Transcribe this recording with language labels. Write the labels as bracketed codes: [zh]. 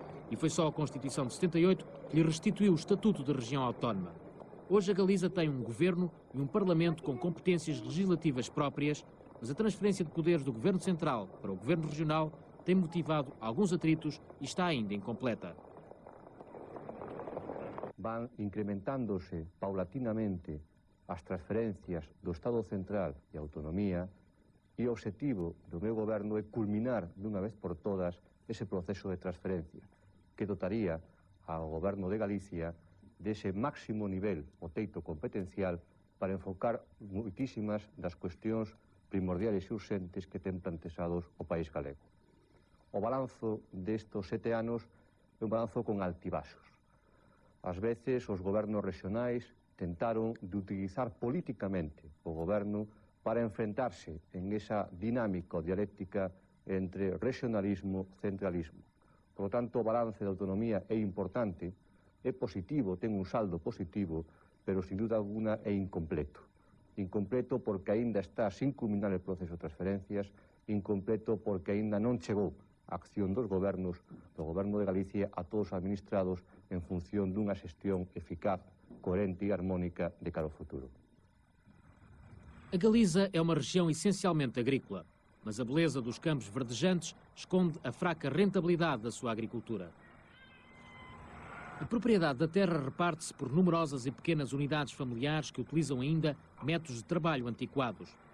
[pt] E foi só a Constituição de 78 que lhe restituiu o estatuto de região autónoma. Hoje a Galiza tem um governo e um parlamento com competências legislativas próprias, mas a transferência de poderes do governo central para o governo regional tem motivado alguns atritos e está ainda incompleta. [gl] Van incrementando-se paulatinamente as transferencias do Estado Central e autonomía, e o objetivo do meu goberno é culminar de unha vez por todas ese proceso de transferencia, que dotaría ao goberno de Galicia dese máximo nivel o teito competencial para enfocar moitísimas das cuestións primordiales e urxentes que ten planteados o país galego. O balanzo destos 7 anos é un balanzo con altibaxos. Ás veces os gobernos regionais tentaron de utilizar políticamente o goberno para enfrentarse en esa dinámica dialéctica entre regionalismo e centralismo. [es] Por lo tanto, [gl] o balance de autonomía é importante, é positivo, ten un saldo positivo, pero [es] sin duda alguna [gl] é incompleto. Incompleto porque aínda está sin culminar o proceso de transferencias, incompleto porque aínda non chegou a acción dos gobernos, do goberno de Galicia, a todos os administrados en función dunha xestión eficaz, coerente e harmónica de cara ao futuro. [pt] A Galiza é uma região essencialmente agrícola, mas a beleza dos campos verdejantes esconde a fraca rentabilidade da sua agricultura. A propriedade da terra reparte-se por numerosas e pequenas unidades familiares que utilizam ainda métodos de trabalho antiquados.